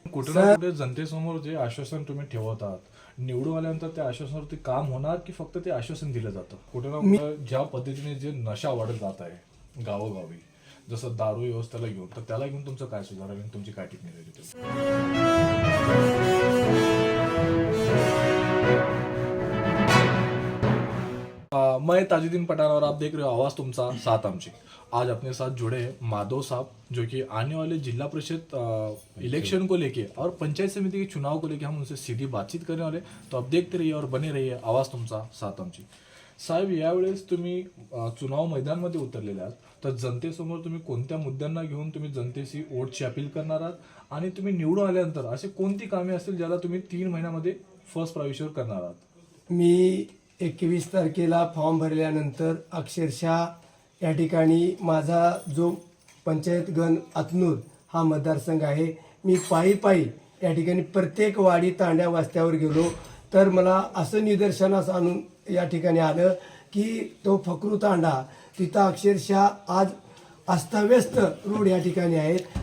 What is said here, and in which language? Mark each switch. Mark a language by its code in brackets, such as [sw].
[mr] कुठं ना कुठे जनतेसमोर जे आश्वासन तुम्ही ठेवत आहात, निवडून आल्यानंतर त्या आश्वासनावरती काम होणार की फक्त ते आश्वासन दिलं जातं? कुठं ना कुठं ज्या पद्धतीने जे नशा वाढत जात आहे गावोगावी, जसं दारू व्यवस्थेला घेऊन, तर त्याला घेऊन तुमचं काय सुधारेल आणि तुमची काय टिप्पणी राहील तिथे? [hi] मैं ताजुद्दीन पठान और आप देख रहे हो आवाज तुमचा साथ आमची। आज अपने साथ जुड़े हैं माधव साहब, जो कि आने वाले जिला परिषद इलेक्शन को लेके और पंचायत समिति के चुनाव को लेके हम उनसे सीधी बातचीत करने वाले। तो आप देखते रहिए और बने रहिए आवाज तुमचा साथ आमची। [mr] साहेब, यावेळेस तुम्ही चुनाव मैदानमध्ये उतरलेले आहात, तर जनतेसमोर तुम्ही कोणत्या मुद्द्यांना घेऊन तुम्ही जनतेशी वोटची अपील करणार आहात आणि तुम्ही निवडून आल्यानंतर असे कोणती कामे असतील ज्याला तुम्ही 3 महिन्यामध्ये फर्स्ट प्राविष्यावर करणार आहात? मी 21 तारखेला फॉर्म भरल्यानंतर अक्षरशः या ठिकाणी माझा जो पंचायत गण अतनूर हा मतदारसंघ आहे, मी पायी या ठिकाणी प्रत्येक वाडी तांड्या वस्त्यावर गेलो तर मला असं निदर्शनास आणून या ठिकाणी आलं की तो फकरू तांडा तिथं अक्षरशः आज अस्ताव्यस्त रोड या ठिकाणी आहेत।